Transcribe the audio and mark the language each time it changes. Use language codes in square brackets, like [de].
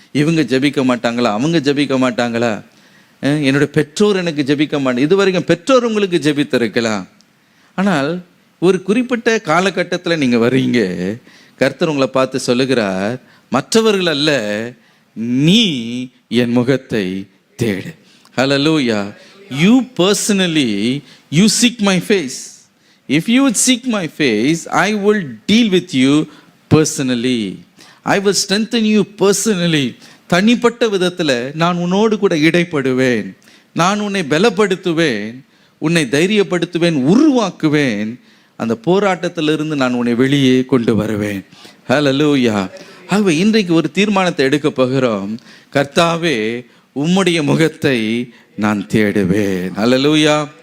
[ta] இவங்க ஜெபிக்க மாட்டாங்களா, அவங்க ஜெபிக்க மாட்டாங்களா, என்னுடைய பெற்றோர் எனக்கு ஜெபிக்க மாட்டாங்க, இதுவரைக்கும் பெற்றோர் உங்களுக்கு ஜெபித்திருக்கலாம். ஆனால் ஒரு குறிப்பிட்ட காலகட்டத்தில் நீங்கள் வர்றீங்க, கர்த்தர் உங்களை பார்த்து சொல்லுகிறார், மற்றவர்கள் அல்ல, நீ என் முகத்தை தேடு. ஹல்லேலூயா. [en] You personally, you seek my face. If you would seek my face, I will deal with you personally. I will strengthen you personally. [ta] தனிப்பட்ட விதத்தில் நான் உன்னோடு கூட இடைப்படுவேன், நான் உன்னை பலப்படுத்துவேன், உன்னை தைரியப்படுத்துவேன், உருவாக்குவேன். அந்த போராட்டத்திலிருந்து நான் உன்னை வெளியே கொண்டு வருவேன். ஹல்லேலூயா. ஆகவே இன்றைக்கு ஒரு தீர்மானத்தை எடுக்க போகிறோம். கர்த்தாவே, உம்முடைய முகத்தை நான் தேடுவேன். ஹல்லேலூயா.